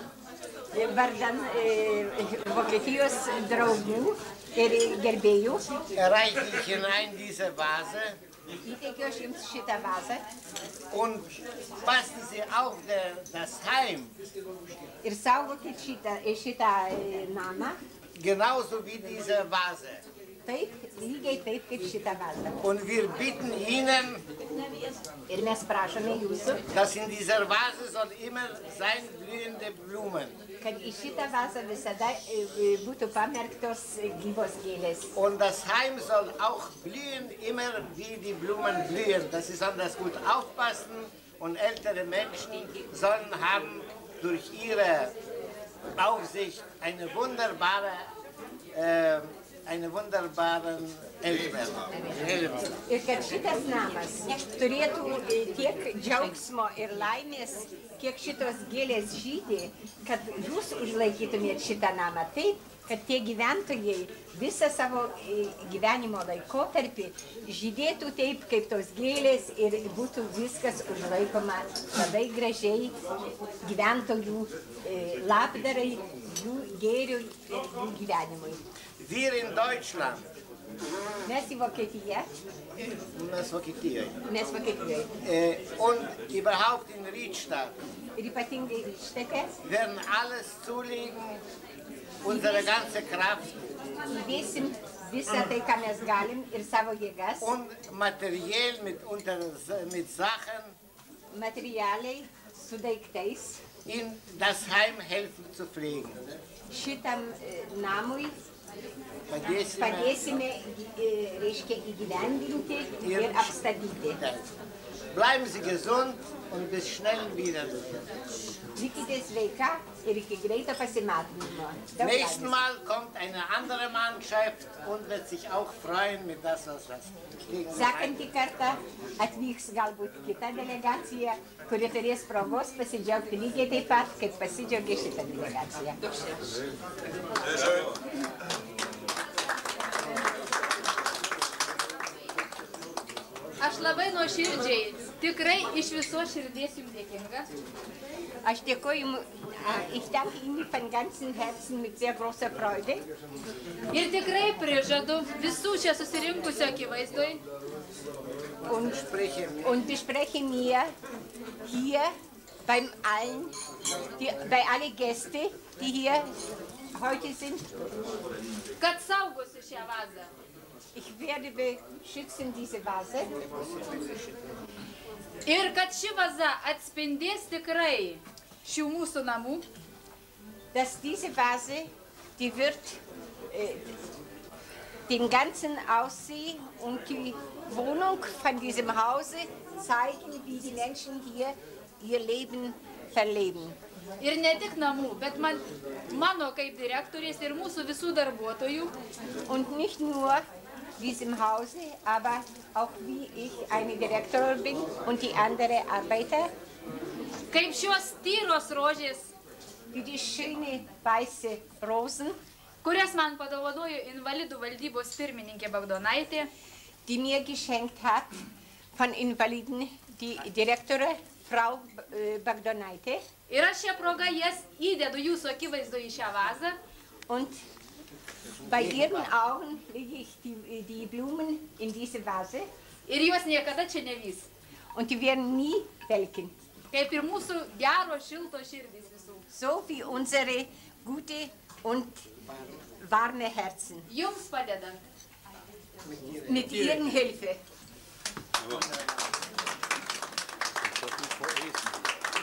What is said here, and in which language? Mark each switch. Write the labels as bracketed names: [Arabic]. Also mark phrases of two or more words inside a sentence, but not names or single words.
[Lithuanian] Vardan Vokietijos draugų ir gerbėjų. [German] Reiche ich hinein diese Vase. [Lithuanian] Įteikiu aš jums šitą vasą. [German] Und passen Sie auf das Heim. [Lithuanian] Ir saugokit šitą namą. [German] Genauso wie diese Vase. [Lithuanian] Taip, lygiai taip kaip šitą vasą. [German] Und wir bitten Ihnen, [Lithuanian] ir mes prašome jūsų, [German] dass in dieser Vase soll immer sein blühende Blumen. [Lithuanian] Kad į šitą vasą visada būtų pamerktos gyvos gėlės. [German] Und das Heim soll auch blühen, immer wie die Blumen blühen. Dass Sie besonders gut aufpassen und ältere Menschen sollen haben durch ihre Aufsicht eine wunderbaren Eltern. [Lithuanian] Ir kad šitas namas turėtų tiek džiaugsmo ir laimės, kiek šitos gėlės žydė, kad jūs užlaikytumėt šitą namą taip, kad tie gyventojai visą savo gyvenimo laikotarpį žydėtų taip, kaip tos gėlės ir būtų viskas užlaikoma labai gražiai gyventojų labdarai, jų gėriui ir jų gyvenimui. [German] Wir in Deutschland. [Lithuanian] Mes į Vokietiją. Mes Vokietijoje. [German] Und überhaupt in Riedstadt. [Lithuanian] Ir ypatingai Riedstadte. [German] Werden alles zulegen, unsere ganze Kraft. [Lithuanian] Įdėsim visą tai, ką mes galim ir savo jėgas. [German] Und materiell mit Sachen. [Lithuanian] Materialiai su daiktais. [German] In das Heim helfen zu pflegen. [Lithuanian] Šitam namui padėsime, reiškia, įgyvendinti ir apstatyti. [German] Bleiben Sie gesund und bis schnell wiedersehen. [Lithuanian] Likite sveika ir iki greito pasimatymo. [German] Nächsten Mal kommt eine andere Mannschaft und wird sich auch freuen mit das, was [Lithuanian] Sekantį kartą atvyks galbūt kita delegacija, kuri turės progos pasidžiaugti lygiai taip pat, kaip pasidžiaugė šitą delegaciją. Aš labai nuoširdžiai, tikrai iš visos širdies jums dėkinga. Aš dėkoju, [German] ich danke Ihnen von ganzem Herzen mit sehr großer Freude. [Lithuanian] Ir tikrai prižadu visų čia susirinkusių akivaizdoj. [German] Und bespreche mir hier bei alle Gäste, die hier heute sind, [Lithuanian] kad saugosiu šią vazą. [German] Ich werde beschützen diese Vase. [Lithuanian] Ir kad ši vaza atspindės tikrai šių mūsų namų. [German] Dass diese Vase, die wird den ganzen Aussehen und die Wohnung von diesem Hause zeigen, wie die Menschen hier ihr Leben verleben. [Lithuanian] Ir ne tik namų, bet mano kaip direktorės ir mūsų visų darbuotojų. [German] Und nicht nur diesem Hause, aber auch wie ich eine Direktorin bin und die anderen Arbeiter. [Lithuanian] Kaip šios tyros rožės, [German] wie die schöne weiße Rosen, [Lithuanian] kurias man padovanojo invalidų valdybos pirmininkė Bagdonaitė, [German] die mir geschenkt hat von Invaliden die Direktorin Frau Bagdonaitė. [Lithuanian] Ir aš šią progą jas įdedu jūsų akivaizdo į šią vazą. [German] Und bei ihren Augen lege ich die Blumen in diese Vase. [Lithuanian] Ir jos niekada čia nevys. [German] Und die werden nie welken. [Lithuanian] Kaip ir mūsų gero šilto širdis visų. [German] So wie unsere gute und warme Herzen. [Lithuanian] Jums padedant. [German] Mit ihren Hilfe. [Lithuanian] Tokių poetų.